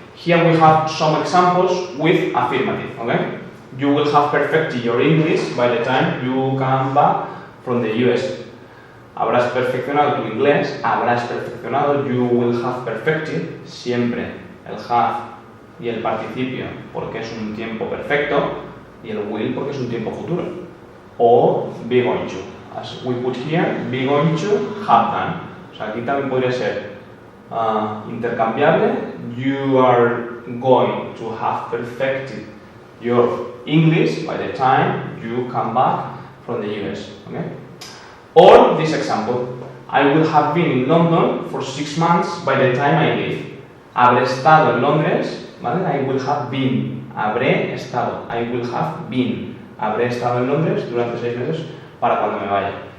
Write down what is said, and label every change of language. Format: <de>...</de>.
<en>Here we have some examples with affirmative, okay? You will have perfected your English by the time you come back from the US.</en> <es>Habrás perfeccionado tu inglés, habrás perfeccionado,</es> <en>you will have perfected,</en> <es>siempre el have y el participio porque es un tiempo perfecto y el will porque es un tiempo futuro.</es> <en>O be going to, as we put here, be going to have done.</en> <es>O sea, aquí también podría ser intercambiable.</es> <en>You are going to have perfected your English by the time you come back from the US. Okay? Or this example, I will have been in London for 6 months by the time I leave.</en> <es>Habré estado en Londres, ¿vale?</es> <en>I will have been.</en> <es>Habré estado.</es> <en>I will have been.</en> <es>Habré estado en Londres durante 6 meses para cuando me vaya.</es>